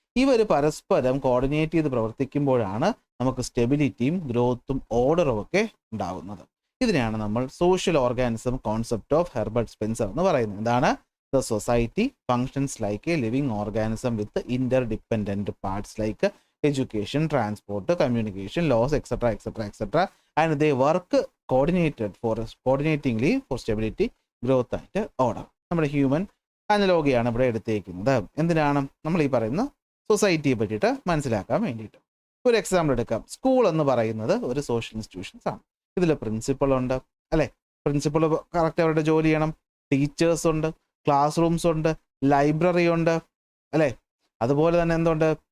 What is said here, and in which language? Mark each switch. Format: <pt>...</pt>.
<ml>ഇവർ പരസ്പരം കോർഡിനേറ്റ് ചെയ്ത് പ്രവർത്തിക്കുമ്പോഴാണ് നമുക്ക് സ്റ്റെബിലിറ്റിയും ഗ്രോത്തും ഓർഡറും ഒക്കെ ഉണ്ടാകുന്നത്. ഇതിനെയാണ് നമ്മൾ social organism concept of Herbert Spencer എന്ന് പറയുന്നത്. എന്താണ്?</ml> <en>The society functions like a living organism with interdependent parts like education, transport, communication, laws, etc. And they work coordinatingly for stability, growth and order.</en> <ml>നമ്മുടെ human അനലോഗിയാണ് ഇവിടെ എടുത്തേക്കുന്നത്. എന്തിനാണ്? നമ്മൾ ഈ പറയുന്ന സൊസൈറ്റിയെ പറ്റിയിട്ട് മനസ്സിലാക്കാൻ വേണ്ടിയിട്ട്. ഒരു എക്സാമ്പിൾ എടുക്കാം. സ്കൂൾ എന്ന് പറയുന്നത് ഒരു സോഷ്യൽ ഇൻസ്റ്റിറ്റ്യൂഷൻസ് ആണ്. ഇതിൽ പ്രിൻസിപ്പൾ ഉണ്ട് അല്ലേ. പ്രിൻസിപ്പൾ കറക്റ്റ് അവരുടെ ജോലി ചെയ്യണം. ടീച്ചേഴ്സ് ഉണ്ട്, ക്ലാസ് റൂംസ് ഉണ്ട്, ലൈബ്രറി ഉണ്ട് അല്ലേ. അതുപോലെ തന്നെ എന്തുണ്ട്?</ml>